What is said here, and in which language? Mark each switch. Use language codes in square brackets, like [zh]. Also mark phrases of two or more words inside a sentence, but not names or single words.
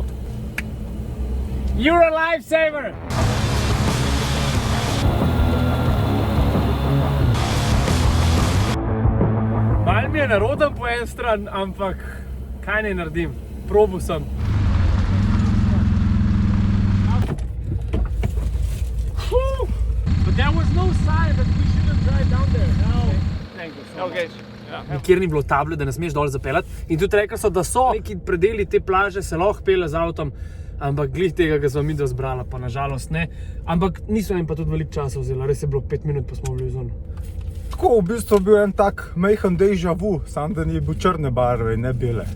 [en] You're a lifesaver! [sl] Malo mi je neroden po en stran, ampak kaj ne naredim? Probal sem. [en] But there was no sign that we shouldn't drive down there. No. Thank you so much. [sl] Nikjer ni bilo table, da ne smeš dol zapeljati. In tudi rekli so, da so neki predeli te plaže se lahko pelje z avtom, ampak glih tega, ki smo mi zbrala, pa nažalost ne. Ampak niso jim pa tudi veliko časa vzela, res je bilo 5 minut, pa smo bili v zonu. Tako v bistvu bil en tak majhen [fr] déjà vu, [sl] sam da ni bil črne barve in ne bele.